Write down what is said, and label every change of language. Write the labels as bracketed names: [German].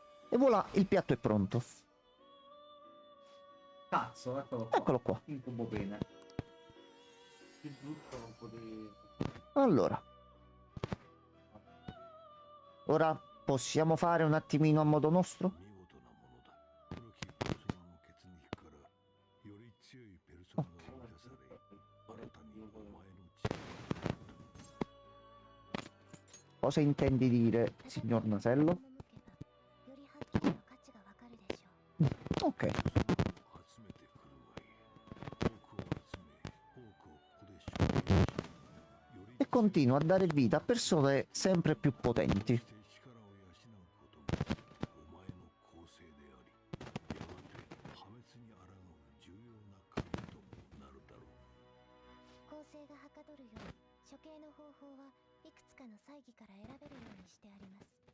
[Italian] E voilà, il piatto è pronto. Cazzo, eccolo qua. Eccolo qua. Incubo bene. Più brutto non potevi... Allora, ora possiamo fare un attimino a modo nostro? [Japanese] 見事なものだ古きペルソナの血肉からより強いペルソナが生み出され新たにお前の力 [Italian] Cosa intendi dire, signor Nasello? [Japanese] よりはっきりと価値がわかるでしょう。 [Italian] Ok, [Japanese] 集めてくるがいい多くを集め多くをここで消費しより [Italian] e continua a dare vita a persone sempre più potenti. [Japanese] して力を養うことがお前の構成でありやがて破滅に抗う重要な鍵となるだろう構成がはかどるよう処刑の方法はいくつかの猜疑から選べるようにしてあります。